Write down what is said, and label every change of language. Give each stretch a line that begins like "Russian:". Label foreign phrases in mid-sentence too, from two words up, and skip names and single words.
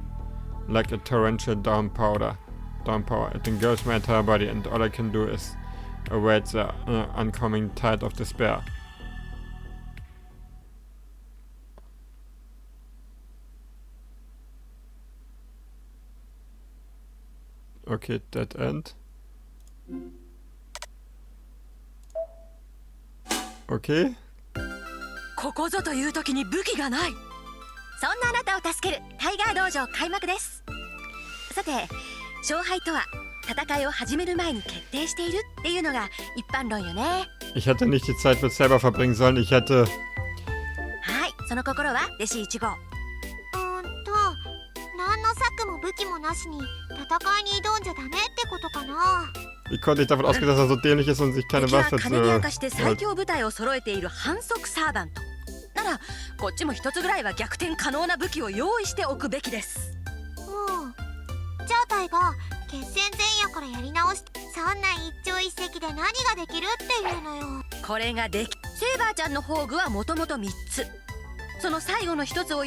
English: Like a torrential downpour. It engulfs my entire body, and all I can do is await the oncoming tide of despair. Okay, dead end. Okay.
Japanese: ここぞという時に武器がない。そんなあなたを助けるタイガー道場開幕です。さて、勝敗とは戦いを始める前に決定しているっていうのが一般論よね。
German: Ich hätte nicht die Zeit mit selber verbringen sollen. Ich hätte...
Japanese: はい、その心は弟子1号。何の策も武器もなしに戦いに挑んじゃダメってことかな。
German: Wie konnte ich davon ausgehen, dass er so dämlich ist und sich keine
Japanese: 敵は
German: Waffe
Japanese: 金に明かして最強部隊を揃えている反則サーバント。 ならこっちも一つぐらいは逆転可能な武器を用意しておくべきです。じゃあタイガー、決戦前夜からやり直し、そんな一朝一夕で何ができるっていうのよ。これができ、セーバーちゃんの宝具はもともと3つ、その最後の1つを